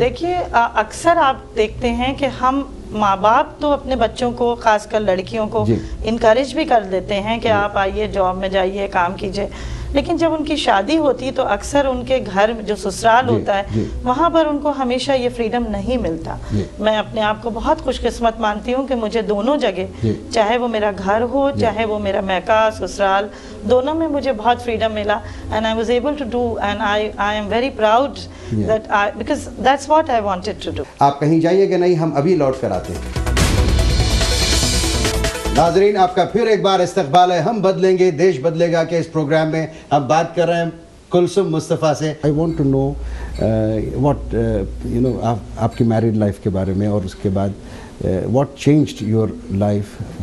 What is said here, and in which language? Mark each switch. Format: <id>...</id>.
<ur>دیکھیے اکثر آپ دیکھتے ہیں کہ ہم ماں باپ تو اپنے بچوں کو, خاص کر لڑکیوں کو, انکریج بھی کر دیتے ہیں کہ آپ آئیے, جاب میں جائیے, کام کیجئے, لیکن جب ان کی شادی ہوتی تو اکثر ان کے گھر جو سسرال ہوتا ہے وہاں پر ان کو ہمیشہ یہ فریڈم نہیں ملتا. میں اپنے آپ کو بہت خوش قسمت مانتی ہوں کہ مجھے دونوں جگہ, چاہے وہ میرا گھر ہو, چاہے وہ میرا میکہ, سسرال, دونوں میں مجھے بہت فریڈم ملا.</ur> <en>and I was able to do, and I am very proud that because that's what I wanted to do.</en> <ur>آپ کہیں جائیے کہ نہیں, ہم ابھی لوٹ کر آتے ہیں. ناظرین, آپ کا پھر ایک بار استقبال ہے ہم بدلیں گے دیش بدلے گا کے اس پروگرام میں. ہم بات کر رہے ہیں کلثوم مصطفیٰ سے.</ur> <en>I want to know what you know</en> <ur>آپ کی میریڈ لائف کے بارے میں, اور اس کے بعد</ur> <en>what changed your life.</en>